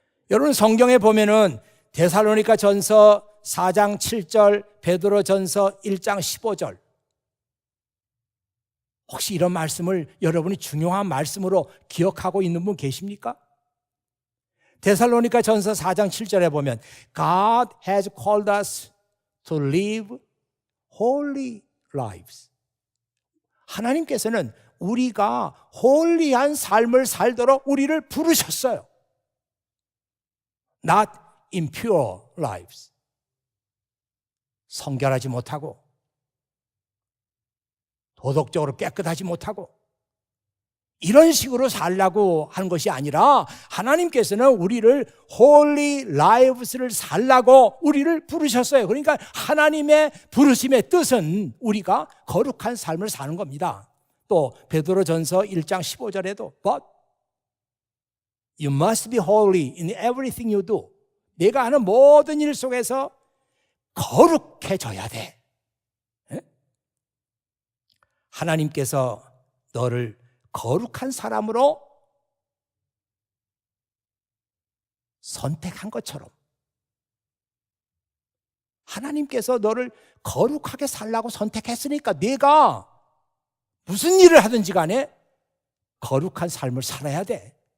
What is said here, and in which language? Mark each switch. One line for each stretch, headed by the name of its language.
Korean: 여러분 성경에 보면은 데살로니가 전서 4장 7절, 베드로 전서 1장 15절. 혹시 이런 말씀을 여러분이 중요한 말씀으로 기억하고 있는 분 계십니까? 데살로니가 전서 4장 7절에 보면
English: God has called us to live holy lives.
Korean: 하나님께서는 우리가 홀리한 삶을 살도록 우리를 부르셨어요.
English: Not impure lives.
Korean: 성결하지 못하고 도덕적으로 깨끗하지 못하고 이런 식으로 살라고 하는 것이 아니라 하나님께서는 우리를
English: holy lives
Korean: 를 살라고 우리를 부르셨어요. 그러니까 하나님의 부르심의 뜻은 우리가 거룩한 삶을 사는 겁니다. 또 베드로 전서 1장 15절에도
English: But you must be holy in everything you do.
Korean: 내가 하는 모든 일 속에서 거룩해져야 돼. 하나님께서 너를 거룩한 사람으로 선택한 것처럼 하나님께서 너를 거룩하게 살라고 선택했으니까 네가 무슨 일을 하든지 간에 거룩한 삶을 살아야 돼.